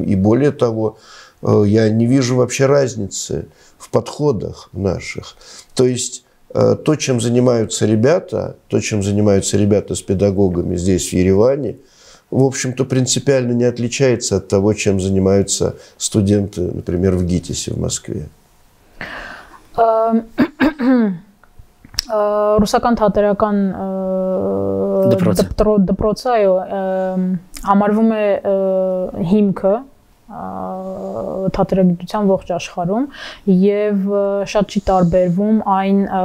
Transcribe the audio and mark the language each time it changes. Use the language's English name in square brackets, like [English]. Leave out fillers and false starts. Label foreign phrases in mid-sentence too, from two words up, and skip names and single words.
[Russian] И более того, я не вижу вообще разницы в подходах наших. То есть то, чем занимаются ребята с педагогами здесь, в Ереване, в общем-то, принципиально не отличается от того, чем занимаются студенты, например, в ГИТИСе в Москве. [Armenian] Ռուսական թատերական դպրոցը համարվում է հիմքը թատերագիտության ողջ աշխարհում եւ շատ չի տարբերվում այն